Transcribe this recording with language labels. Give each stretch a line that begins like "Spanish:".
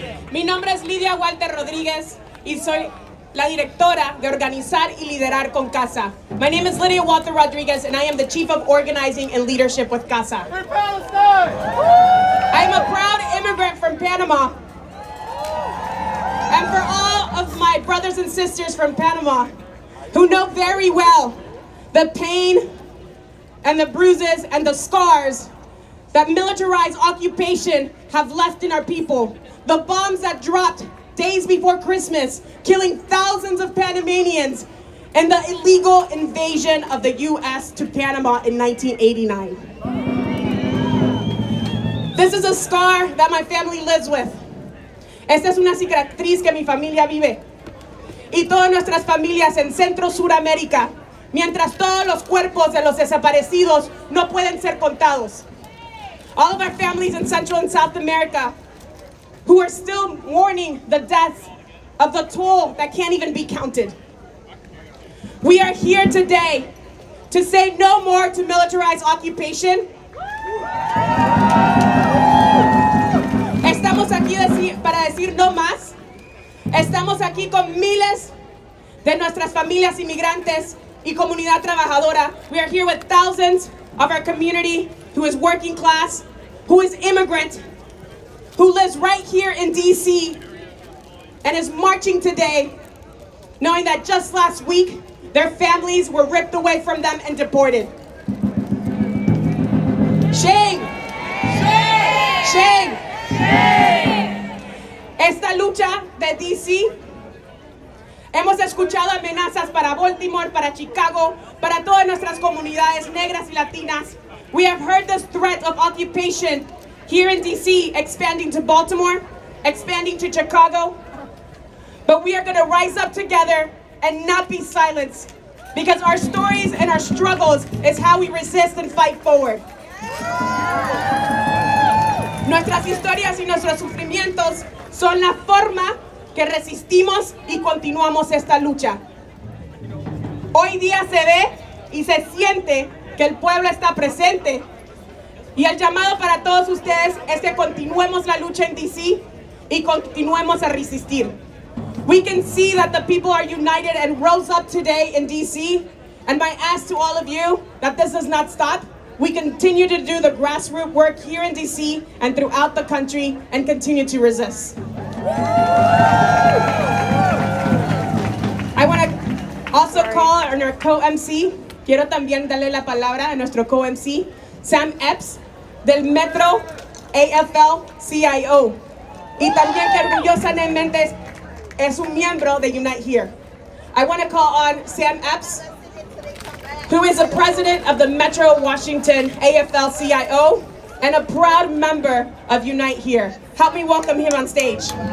Spanish: Mi nombre es Lydia Rodriguez y soy la directora de Organizar y Liderar con CASA.
English: My name is Lydia Rodriguez and I am the Chief of Organizing and Leadership with CASA. Free Palestine! I am a proud immigrant from Panama. And for all of my brothers and sisters from Panama who know very well the pain and the bruises and the scars that militarized occupation have left in our people, the bombs that dropped days before Christmas, killing thousands of Panamanians, and the illegal invasion of the U.S. to Panama in 1989. This is a scar that my family lives with.
Spanish: Esta es una cicatriz que mi familia vive. Y todas nuestras familias en Centro Suramérica, mientras todos los cuerpos de los desaparecidos no pueden ser contados.
English: All of our families in Central and South America who are still mourning the deaths of the toll that can't even be counted. We are here today to say no more to militarized occupation.
Spanish: Estamos aquí para decir no más. Estamos aquí con miles de nuestras familias inmigrantes y comunidad trabajadora.
English: We are here with thousands of our community who is working class, who is immigrant, who lives right here in DC and is marching today, knowing that just last week, their families were ripped away from them and deported. Shame! Shame! Shame!
Spanish: Esta lucha de DC, hemos escuchado amenazas para Baltimore, para Chicago, para todas nuestras comunidades negras y latinas.
English: We have heard this threat of occupation here in DC, expanding to Baltimore, expanding to Chicago. But we are going to rise up together and not be silenced, because our stories and our struggles is how we resist and fight forward.
Spanish: Nuestras historias y nuestros sufrimientos son la forma que resistimos y continuamos esta lucha. Hoy día se ve y se siente que el pueblo está presente, y el llamado para todos ustedes es que continuemos la lucha en DC y continuemos a resistir.
English: We can see that the people are united and rose up today in DC, and my ask to all of you that this does not stop. We continue to do the grassroots work here in DC and throughout the country and continue to resist. I want to also call on our co-MC.
Spanish: Quiero también darle la palabra a nuestro co-MC, Sam Epps, del Metro AFL-CIO. Y también que orgullosamente es un miembro de Unite Here.
English: I want to call on Sam Epps, who is the president of the Metro Washington AFL-CIO and a proud member of Unite Here. Help me welcome him on stage.